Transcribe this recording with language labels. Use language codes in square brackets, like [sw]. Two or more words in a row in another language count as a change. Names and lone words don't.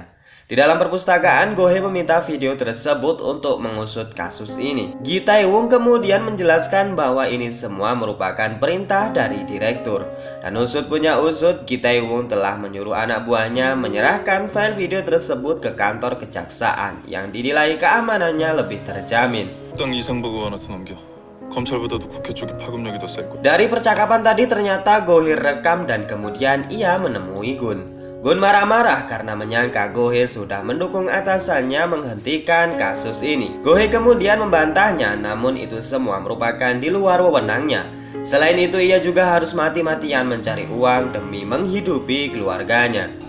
[id] Di dalam perpustakaan, Go-hee meminta video tersebut untuk mengusut kasus ini. Gi Tae-woong kemudian menjelaskan bahwa ini semua merupakan perintah dari direktur. Dan usut punya usut, Gi Tae-woong telah menyuruh anak buahnya menyerahkan file video tersebut ke kantor kejaksaan yang dinilai keamanannya lebih terjamin. [ko] 당 이상복 의원한테 넘겨. 검찰보다도 국회 쪽이 파급력이 더 셀 거야. [id] Dari percakapan tadi ternyata Go-hee rekam dan kemudian ia menemui Gun. Gun marah-marah karena menyangka Go-hee sudah mendukung atasannya menghentikan kasus ini. Go-hee kemudian membantahnya, namun itu semua merupakan di luar wewenangnya. Selain itu ia juga harus mati-matian mencari uang demi menghidupi keluarganya.